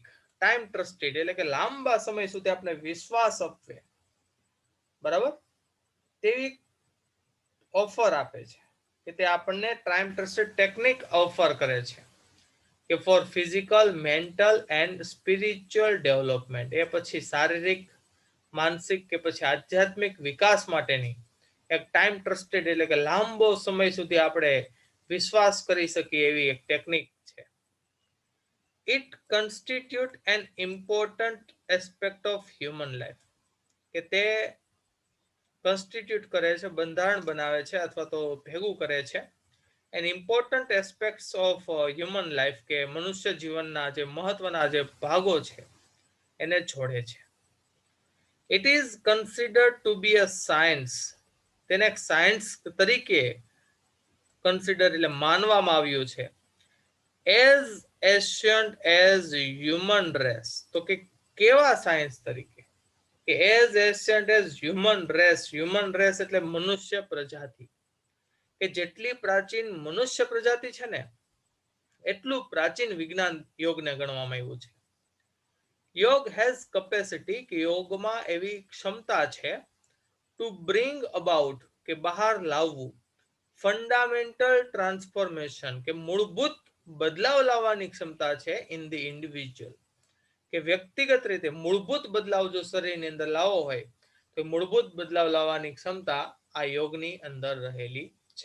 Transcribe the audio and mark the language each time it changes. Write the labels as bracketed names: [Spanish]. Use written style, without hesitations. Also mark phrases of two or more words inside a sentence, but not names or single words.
[English] time trusted [Gujarati] એટલે કે લાંબા સમય સુધી આપણે વિશ્વાસ આપવે, બરાબર, તેવી ઓફર આપે છે, કે તે આપણને [English] time trusted technique offer [Gujarati] કરે છે, કે [English] for physical, mental and spiritual development. [Gujarati] એ પછી શારીરિક, માનસિક કે પછી આધ્યાત્મિક વિકાસ માટેની એક [English] time trusted [Gujarati] એટલે કે લાંબો સમય સુધી આપણે વિશ્વાસ કરી શકીએ એવી એક ટેકનિક છે. [English] It constitute an important aspect of human life. [Gujarati] કે તે constitute કરે છે, બંધારણ બનાવે છે અથવા તો ભેગું કરે છે [English] an important aspects of human life, [Gujarati] કે મનુષ્ય જીવનના જે મહત્વના જે ભાગો છે એને જોડે છે. [English] It is considered to be a science. [Gujarati] તેને એક સાયન્સ તરીકે કન્સિડર એટલે માનવામાં આવ્યું છે. [English] as ancient as human race. [Gujarati] તો કે કેવા સાયન્સ તરીકે? [English] કે as ancient as human race. human race [Gujarati] એટલે મનુષ્ય પ્રજાતિ. કે જેટલી પ્રાચીન મનુષ્ય પ્રજાતિ છે ને એટલું પ્રાચીન વિજ્ઞાન યોગને ગણવામાં આવ્યું છે. યોગ [English] has capacity, [Gujarati] કે યોગમાં એવી ક્ષમતા છે [English] to bring about, [Gujarati] કે બહાર લાવવું, [English] fundamental transformation, [Gujarati] કે મૂળભૂત બદલાવ લાવવાની ક્ષમતા છે [English] in the individual, [Gujarati] કે વ્યક્તિગત રીતે મૂળભૂત બદલાવ જો શરીરની અંદર લાવવો હોય તો મૂળભૂત બદલાવ લાવવાની ક્ષમતા આ યોગની અંદર રહેલી છે.